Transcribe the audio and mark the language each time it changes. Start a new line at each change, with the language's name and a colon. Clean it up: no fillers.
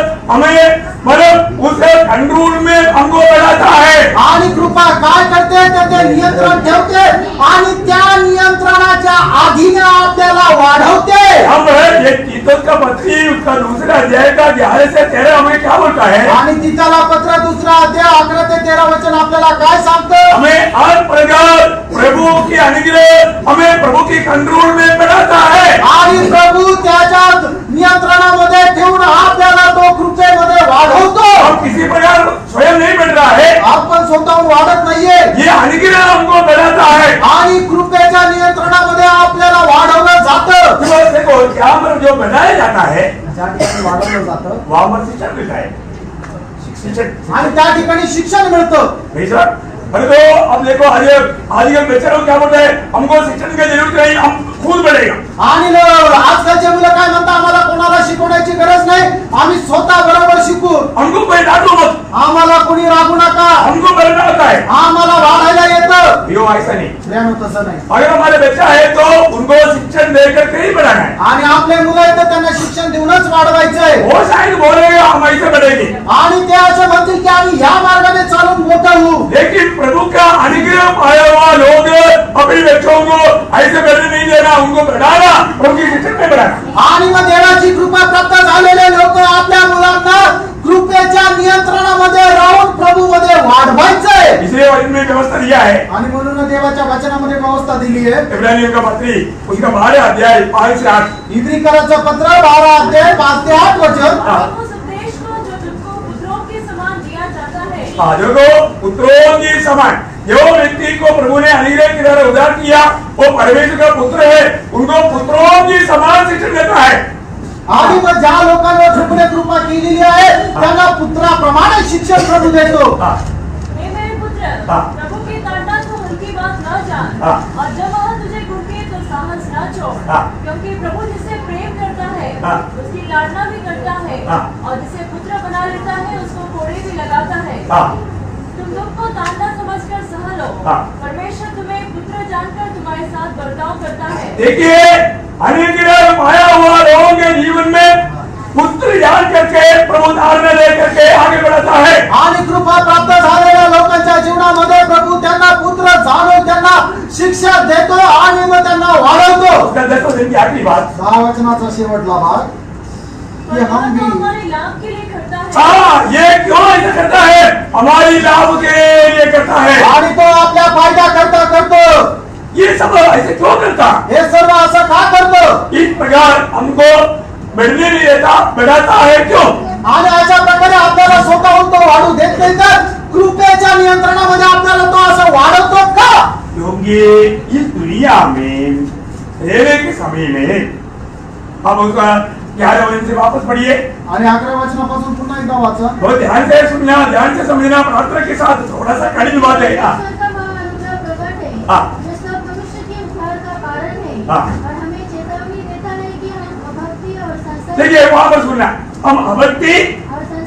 Hindi: हमें मतलब उस कंट्रोल में हमको बढ़ाता है
Marathi: आणि कृपा काय करते तर ते नियंत्रण ठेवते आणि त्या नियंत्रणाच्या अधीन आपल्याला वाढवते।
Hindi: हम ये तीतस का पत्री उसका दूसरा अध्याय का 11 से 13 हमें क्या बोलता है?
Marathi: आणि तीतला पत्र दूसरा अध्याय 11 ते 13 वचन आपल्याला काय सांगतं?
Hindi: हमें हर प्रकार प्रभु की अनुग्रह हमें प्रभु की कंट्रोल में बढ़ाता है
Marathi: आणि प्रभु त्याच्या नियंत्रणामध्ये ठेवून आपल्याला तो कृपेमध्ये वाढवतो।
Hindi: हम किसी प्रकार स्वयं नहीं बढ़ रहा है,
Marathi: आपण स्वतःहून वाढत नाहीये,
Hindi: ये अनुग्रह हमको बढ़ाता है
Marathi: आणि कृपेच्या नियंत्रणामध्ये आपल्याला वाढवलं जातं।
Hindi: तो देखो यहाँ पर जो बढ़ाया जाता है
Marathi: ज्या ठिकाणी वाढवलं जातं
Hindi: वहाँ पर शिक्षण मिलता है, शिक्षण
Marathi: आणि त्या ठिकाणी शिक्षण मिळतं।
Hindi: नहीं सर? अरे तो अब देखो आजकल बच्चे लोग क्या बोलते हैं, हमको शिक्षण की जरूरत नहीं, हम खुद बढ़ेगा।
Marathi: आणि आजकालचे मुलं काय म्हणतात, आम्हाला कोणाला शिकवण्याची गरज नाही, आम्ही स्वतः बरोबर शिकू,
Hindi: हमको कोई डांटो मत,
Marathi: आम्हाला कोणी रागू नका,
Hindi: हमको बढ़ना होता है।
Marathi: आम्हाला वाढायला येतं।
Hindi: यो ऐसा नहीं,
Marathi: तसं नाही।
Hindi: अगर हमारे बच्चा है तो उनको शिक्षण देकर के ही बढ़ाना है
Marathi: आणि आपले मुलं आहेत तर त्यांना शिक्षण देऊनच वाढवायचंय।
Hindi: वो शायद बोलेगा हम ऐसे बढ़ेंगे,
Marathi: आणि ते असं म्हणतील की आम्ही ह्या मार्गाने चालून मोठं होऊ।
Hindi: लेकिन प्रभु का अनुग्रह पाया हुआ लोग अपने बच्चों को ऐसे बढ़ने नहीं देना, उनको बढ़ाना, उनकी शिक्षण में बढ़ाना।
Marathi: आणि मग देवाची कृपा प्राप्त झालेले लोक आपल्या मुलांना कृपेच्या नियंत्रणामध्ये राहून प्रभू मध्ये वाढवायचंय।
Hindi: इसलिए वचन में व्यवस्था दिया है,
Marathi: आणि म्हणून देवाच्या वचनामध्ये व्यवस्था दिली आहे।
Hindi: इब्रानियों का पत्री उसका 12 अध्याय 5 से 8
Marathi: इब्रिकरांचं पत्र 12 अध्याय 5 ते 8 वचन।
Hindi: उस उपदेश को जो तुमको पुत्रों के समान दिया जाता है, जो पुत्रों की समान जो व्यक्ति को प्रभु ने अनुग्रह के द्वारा उद्धार किया वो परमेश्वर का पुत्र है, उनको पुत्रों की समान शिक्षण देता है।
Marathi: आणि मग ज्या लोकांवर प्रभूने कृपा केलेली आहे त्यांना पुत्राप्रमाणे शिक्षण प्रभू देतो।
Hindi: हे मेरे पुत्र, प्रभु की ताड़ना तो उनकी बात न जान, और जब वह तुझे घुड़के तो साहस न छोड़, क्योंकि प्रभु जिसे प्रेम करता है उसकी लाड़ना भी करता है, और जिसे पुत्र बना लेता है उसको कोड़े भी लगाता है। तुम दुख को ताड़ना समझकर सह लो, परमेश्वर तुम्हें पुत्र जानकर तुम्हारे साथ बर्ताव करता है। देखिए अनुग्रह पाया हुआ लोगों के जीवन में पुत्र जान करके प्रभु धारणा लेकर के आगे बढ़ाता है।
Marathi: आणि कृपा प्राप्त झालेल्या लोकांच्या जीवनामध्ये प्रभु त्यांना पुत्र जाणून त्यांना शिक्षा देतो आणि मग त्यांना वाढवतो।
Hindi: उसका 10 दिन की आखिरी बात
Marathi: 10 वचनाचा शेवटला भाग
Hindi: कि हम भी हमारे लाभ के लिए करता है। हाँ, ये क्यों ऐसा करता है? हमारी लाभ के लिए करता है।
Marathi: आणि तो आपल्या फायदा करता करतो।
Hindi: ये सब ऐसे क्यों करता?
Marathi: हे सर्व असं का करतो?
Hindi: इस प्रकार हमको बढ़ने नहीं देता, बढ़ाता है क्यों?
Marathi: आणि अशा प्रकारे आपल्याला स्वतःहून तो वाढू देत नाही, तर कृपेच्या नियंत्रणामध्ये आपल्याला तो असं वाढवतो का?
Hindi: क्योंकि इस दुनिया में रहने के समय में अब उसका 11 वचन से वापस पढ़िए
Marathi: आणि 11व्या वचनापासून पुन्हा एकदा वाचा.
Hindi: बहुत ध्यान से सुनना, ध्यान से समझना, प्रार्थना के साथ थोड़ा सा कठिन बात है। परमेश्वर का महाअनुग्रह प्रकट है, जो सब मनुष्य के उद्धार का कारण है, और हमें चेतावनी देता है कि हम अभक्ति और संसारिक देखिए वापस सुनना, हम अभक्ति और